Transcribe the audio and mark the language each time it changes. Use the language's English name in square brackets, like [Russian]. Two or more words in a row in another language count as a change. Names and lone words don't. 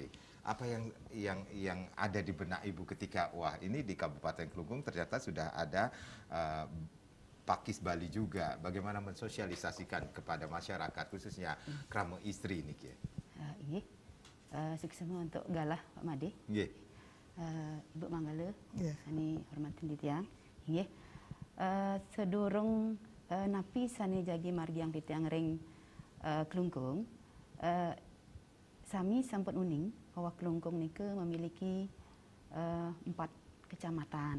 [Indonesian] Apa yang ada di benak Ibu ketika wah ini di Kabupaten Klungkung ternyata sudah ada Pakis Bali juga, bagaimana mensosialisasikan kepada masyarakat khususnya kerama istri ini Ki? Sukses untuk galah Pak Made. Ibu Manggala, [Balinese] sani hormatin Titiang. Sedurung napi sani jagi margiang Titiang ring Klungkung, sami sampun uning [Indonesian] bahwa Klungkung nike memiliki 4 kecamatan.